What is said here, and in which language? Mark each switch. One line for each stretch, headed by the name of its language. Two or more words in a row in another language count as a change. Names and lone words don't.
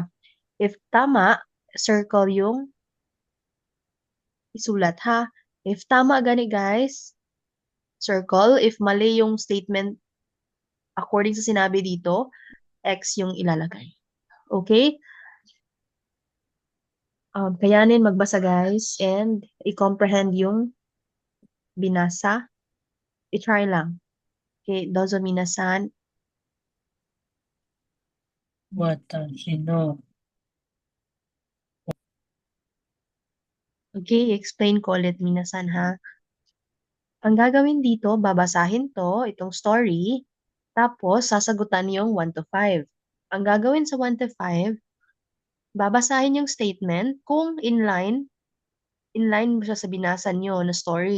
Filipino: If tama, circle yung isulat ha. If tama gani guys, circle. If mali yung statement according sa sinabi dito, X yung ilalagay. Okay? Kayanin magbasa guys and i-comprehend yung binasa. I-try lang.
Japanese: Okay, どうぞ皆さん. 私の
Filipino: Okay, explain ko ulit minasan ha. Ang gagawin dito, babasahin to, itong story, tapos sasagutan yung 1 to 5. Ang gagawin sa 1 to 5, babasahin yung statement kung inline mo siya sa binasa nyo na story.